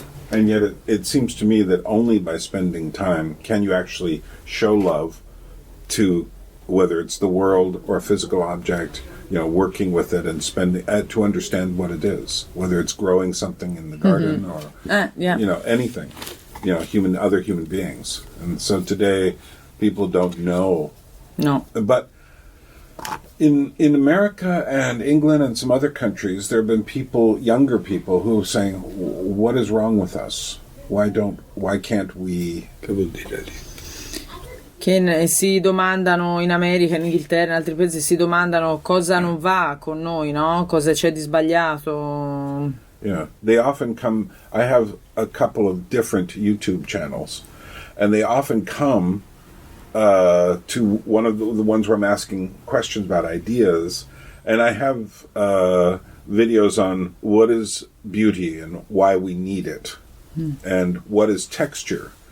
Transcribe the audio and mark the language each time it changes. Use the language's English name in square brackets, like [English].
[English] And yet it seems to me that only by spending time can you actually show love to, whether it's the world or a physical object, working with it and spending to understand what it is, whether it's growing something in the garden or anything, other human beings. And so today people don't know. No. But in America and England and some other countries, there have been younger people who are saying, what is wrong with us? Why can't we? [Italian] Che vuol dire lì? Che si domandano in America, in Inghilterra, in altri paesi, si domandano cosa non va con noi, no? Cosa c'è di sbagliato. [English] Yeah, they often come. I have a couple of different YouTube channels, and they often come to one of the ones where I'm asking questions about ideas, and I have videos on what is beauty and why we need it, and what is texture